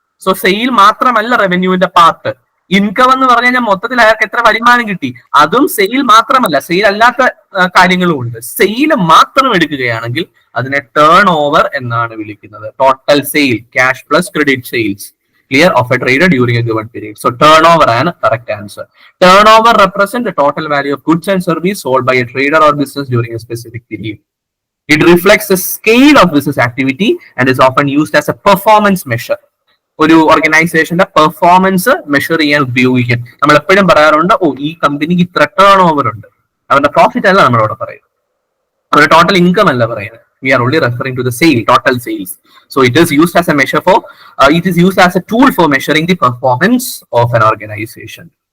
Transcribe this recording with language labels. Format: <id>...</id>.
<ml>So sale മാത്രമല്ല റവന്യൂവിന്റെ part. Income എന്ന് പറഞ്ഞു കഴിഞ്ഞാൽ മൊത്തത്തിൽ അയാൾക്ക് എത്ര വരുമാനം കിട്ടി, അതും സെയിൽ മാത്രമല്ല, സെയിൽ അല്ലാത്ത കാര്യങ്ങളും ഉണ്ട്. സെയിൽ മാത്രം എടുക്കുകയാണെങ്കിൽ അതിനെ ടേൺ ഓവർ എന്നാണ് വിളിക്കുന്നത്.</ml> <en>Total sale, cash plus credit sales, clear, of a trader during a given period. So turnover ആണ് correct answer. Turnover represent the total value of goods and service sold by a trader or business during a specific period. It reflects the scale of business activity and is often used as a performance measure.</en> <ml>ഒരു ഓർഗനൈസേഷന്റെ performance measure ചെയ്യാൻ ഉപയോഗിക്കും. നമ്മൾ എപ്പോഴും പറയാറുണ്ട്, ഓ ഈ കമ്പനിക്ക് ഇത്ര ടേൺ ഓവർ ഉണ്ട്. അവരുടെ പ്രോഫിറ്റ് അല്ല നമ്മളോട് പറയുന്നത്, അവരുടെ ടോട്ടൽ ഇൻകം അല്ല പറയുന്നത്.</ml> <en>We are only referring to the sale, total sales. So it is used as a measure for, it is used as a tool for measuring the performance of an organization.</en>